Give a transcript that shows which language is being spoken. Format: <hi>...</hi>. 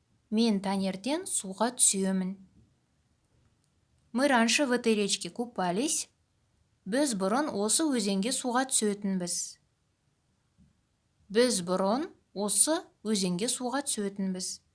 <kk>Мен таңертең суға түсемін.</kk> <ru>Мы раньше в этой речке купались.</ru> <kk>Біз бұрын осы өзенге суға түсетінбіз. Біз бұрын осы өзенге суға түсетінбіз.</kk>